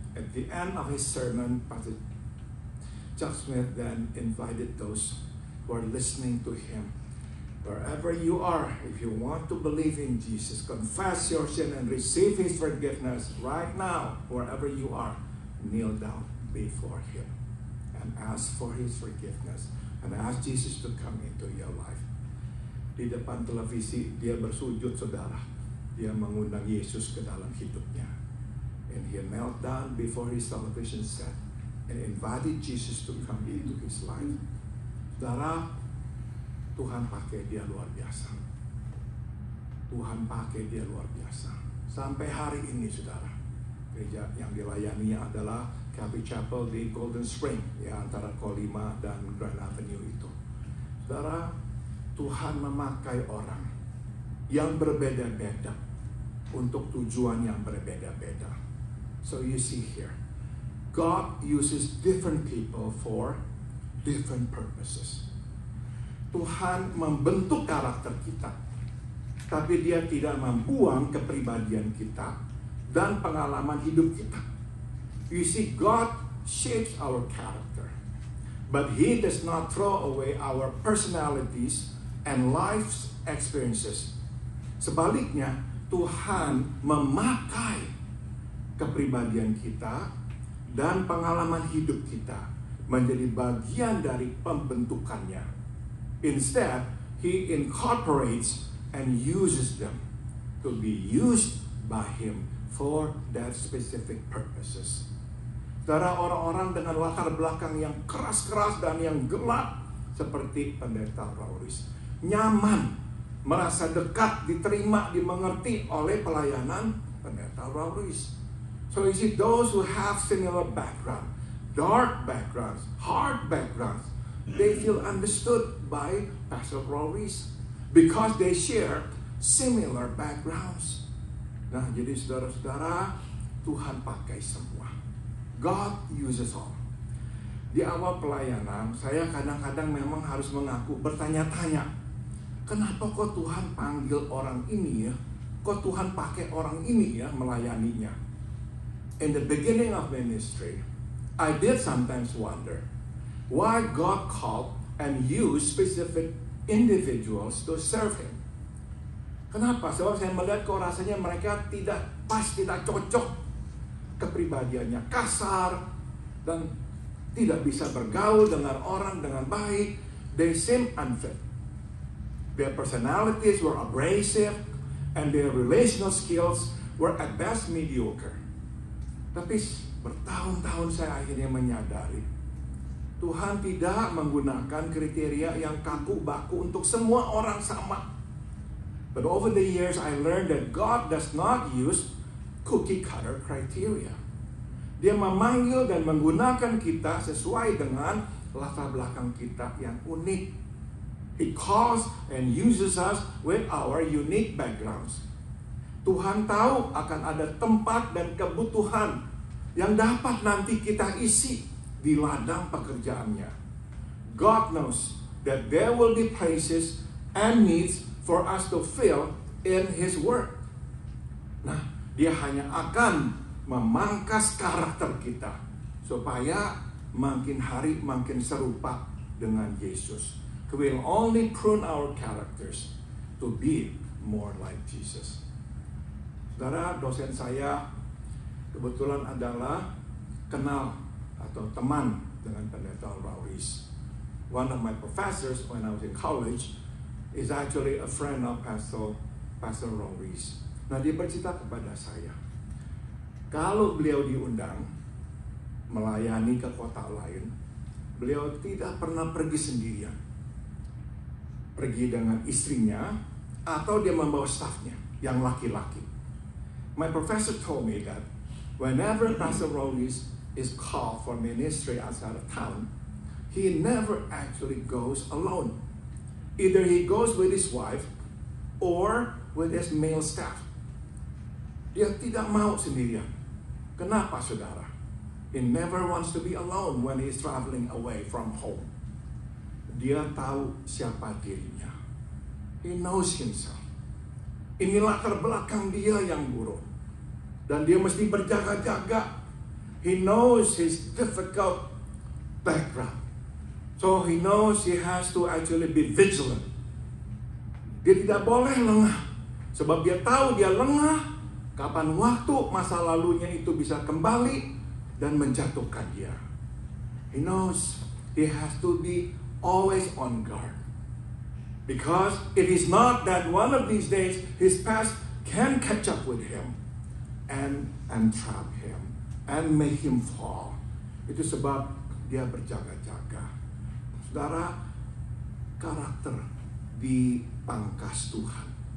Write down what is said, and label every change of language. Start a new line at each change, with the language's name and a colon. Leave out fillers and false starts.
English: At the end of his sermon, Pastor Chuck Smith then invited those who are listening to him, wherever you are, if you want to believe in Jesus, confess your sin and receive His forgiveness right now, wherever you are, kneel down before Him and ask for His forgiveness. And ask Jesus to come into your life.
Indonesian: Di depan televisi dia bersujud, saudara. Dia mengundang Yesus ke dalam hidupnya.
English: And he knelt down before his television set and invited Jesus to come into his life.
Indonesian: Saudara, Tuhan pakai dia luar biasa. Tuhan pakai dia luar biasa. Sampai hari ini, saudara, gereja yang dilayaninya adalah Calvary Chapel di Golden Spring, ya, antara Kolima dan Grand Avenue itu. Saudara, Tuhan memakai orang yang berbeda-beda untuk tujuan yang berbeda-beda.
English: So you see here, God uses different people for different purposes.
Indonesian: Tuhan membentuk karakter kita, tapi Dia tidak membuang kepribadian kita dan pengalaman hidup kita.
English: You see, God shapes our character, but He does not throw away our personalities and life's experiences.
Indonesian: Sebaliknya, Tuhan memakai kepribadian kita dan pengalaman hidup kita menjadi bagian dari pembentukannya.
English: Instead, He incorporates and uses them to be used by Him for that specific purposes.
Indonesian: Saudara, orang-orang dengan latar belakang yang keras-keras dan yang gelap seperti Pendeta Rauris nyaman, merasa dekat, diterima, dimengerti oleh pelayanan Pendeta Rauris.
English: So you see, those who have similar background, dark backgrounds, hard backgrounds, they feel understood by Pastor Rauris because they share similar backgrounds.
Indonesian: Nah, jadi saudara-saudara, Tuhan pakai semua.
English: God uses all.
Indonesian: Di awal pelayanan, saya kadang-kadang memang harus mengaku, bertanya-tanya, kenapa kok Tuhan panggil orang ini ya? Kok Tuhan pakai orang ini ya melayaninya?
English: In the beginning of ministry, I did sometimes wonder why God called and used specific individuals to serve Him.
Indonesian: Kenapa? Sebab saya melihat kok rasanya mereka tidak pas, tidak cocok. Kepribadiannya kasar dan tidak bisa bergaul dengan orang dengan baik.
English: They seem unfit. Their personalities were abrasive and their relational skills were at best mediocre.
Indonesian: Tapi bertahun-tahun saya akhirnya menyadari Tuhan tidak menggunakan kriteria yang kaku baku untuk semua orang sama.
English: But over the years I learned that God does not use cookie cutter criteria.
Indonesian: Dia memanggil dan menggunakan kita sesuai dengan latar belakang kita yang unik.
English: He calls and uses us with our unique backgrounds.
Indonesian: Tuhan tahu akan ada tempat dan kebutuhan yang dapat nanti kita isi di ladang pekerjaannya.
English: God knows that there will be places and needs for us to fill in His work.
Indonesian: Nah, Dia hanya akan memangkas karakter kita supaya makin hari makin serupa dengan Yesus.
English: We will only prune our characters to be more like Jesus.
Indonesian: Saudara, dosen saya kebetulan adalah kenal atau teman dengan Pendeta Rauris.
English: One of my professors when I was in college is actually a friend of Pastor Rauris.
Indonesian: Nah, dia bercerita kepada saya, kalau beliau diundang melayani ke kota lain, beliau tidak pernah pergi sendirian. Pergi dengan istrinya atau dia membawa stafnya yang laki-laki.
English: My professor told me that whenever Pastor Rauris is called for ministry outside of town, he never actually goes alone. Either he goes with his wife or with his male staff.
Indonesian: Dia tidak mau sendirian. Kenapa, saudara?
English: He never wants to be alone when he is traveling away from home.
Indonesian: Dia tahu siapa dirinya.
English: He knows himself.
Indonesian: Ini latar belakang dia yang buruk. Dan dia mesti berjaga-jaga.
English: He knows his difficult background. So he knows he has to actually be vigilant.
Indonesian: Dia tidak boleh lengah. Sebab dia tahu dia lengah, kapan waktu masa lalunya itu bisa kembali dan menjatuhkan dia.
English: He knows he has to be always on guard. Because it is not that one of these days his past can catch up with him and trap him and make him fall.
Indonesian: Itu sebab dia berjaga-jaga. Saudara, karakter dipangkas Tuhan.